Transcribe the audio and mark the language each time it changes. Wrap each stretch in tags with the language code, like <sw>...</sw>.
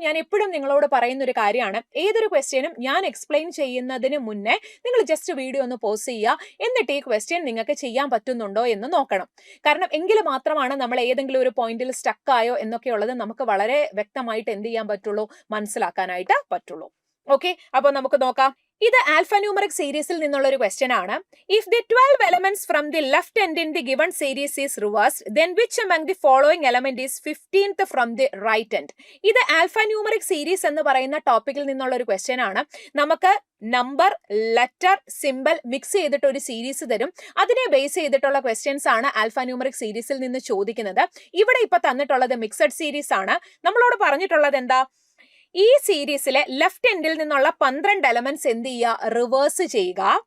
<ml>ഞാൻ എപ്പോഴും നിങ്ങളോട് പറയുന്ന ഒരു കാര്യമാണ്, ഏതൊരു ക്വസ്റ്റ്യനും ഞാൻ എക്സ്പ്ലെയിൻ ചെയ്യുന്നതിന് മുന്നേ നിങ്ങൾ ജസ്റ്റ് വീഡിയോ ഒന്ന് പോസ് ചെയ്യുക, എന്നിട്ട് ഈ ക്വസ്റ്റ്യൻ നിങ്ങൾക്ക് ചെയ്യാൻ പറ്റുന്നുണ്ടോ എന്ന് നോക്കണം. കാരണം എങ്കിൽ മാത്രമാണ് നമ്മൾ ഏതെങ്കിലും ഒരു പോയിന്റിൽ സ്റ്റക്കായോ എന്നൊക്കെയുള്ളത് നമുക്ക് വളരെ വ്യക്തമായിട്ട് എന്ത് ചെയ്യാൻ പറ്റുള്ളൂ, മനസ്സിലാക്കാനായിട്ട് പറ്റുള്ളൂ. ഓക്കെ, അപ്പോൾ നമുക്ക് നോക്കാം. ഇത് ആൽഫാന്യൂമറിക് സീരീസിൽ നിന്നുള്ള ഒരു ക്വസ്റ്റ്യൻ ആണ്.</ml> <en>If the 12 elements from the left end in the given series is reversed, then which among the following element is 15th from the right end?</en> <ml>ഇത് ആൽഫാന്യൂമറിക് സീരീസ് എന്ന് പറയുന്ന ടോപ്പിക്കിൽ നിന്നുള്ള ഒരു ക്വസ്റ്റ്യൻ ആണ്. നമുക്ക് നമ്പർ, ലെറ്റർ, സിംബൽ മിക്സ് ചെയ്തിട്ട് ഒരു സീരീസ് തരും. അതിനെ ബേസ് ചെയ്തിട്ടുള്ള ക്വസ്റ്റ്യൻസ് ആണ് ആൽഫാന്യൂമറിക് സീരീസിൽ നിന്ന് ചോദിക്കുന്നത്. ഇവിടെ ഇപ്പൊ തന്നിട്ടുള്ളത് മിക്സഡ് സീരീസ് ആണ്. നമ്മളോട് പറഞ്ഞിട്ടുള്ളത് എന്താ, ഈ സീരീസിലെ ലെഫ്റ്റ് എൻഡിൽ നിന്നുള്ള 12 എലമെന്റ്സ് എന്ത് ചെയ്യുക, റിവേഴ്സ് ചെയ്യുക.</ml>